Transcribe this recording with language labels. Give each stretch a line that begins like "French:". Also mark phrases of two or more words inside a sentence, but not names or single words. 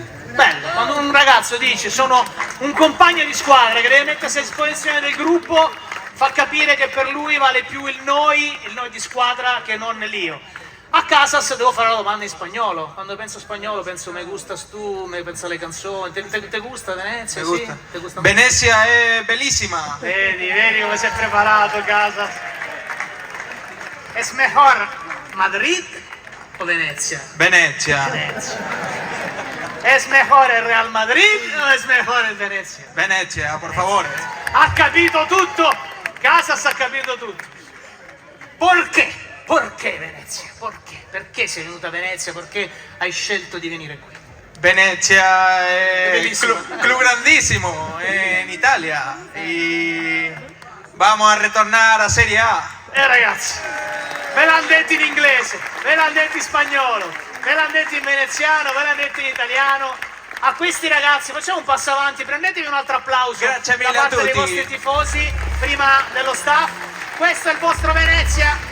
Italian: Bello, quando un ragazzo dice sono un compagno di squadra che deve mettersi a disposizione del gruppo, fa capire che per lui vale più il noi di squadra che non l'io. A Casas devo fare la domanda in spagnolo. Quando penso spagnolo penso
Spanish: me gustas tu,
Italian: me penso alle canzoni.
Spanish: Te gusta Venezia? Me gusta. Sì? Te gusta?
Italian: Venezia è bellissima. Vedi come si è preparato Casas.
Spanish: Es mejor Madrid o Venezia? Venezia. Venezia. Es mejor el Real Madrid o es mejor el Venezia? Venezia, por favore.
Italian: Ha capito tutto! Casas ha capito tutto. Perché? Perché Venezia? Perché? Perché sei venuta a Venezia? Perché hai scelto di venire qui? Venezia è un Bellissimo. club grandissimo in Italia
Spanish: y vamos a retornar a Serie A.
Italian: Ragazzi, ve l'hanno detto in inglese, ve l'hanno detto in spagnolo, ve l'hanno detto in veneziano, ve l'hanno detto in italiano. A questi ragazzi facciamo un passo avanti, prendetevi un altro applauso Grazie mille da parte a dei tutti. vostri tifosi, prima dello staff. Questo è il vostro Venezia.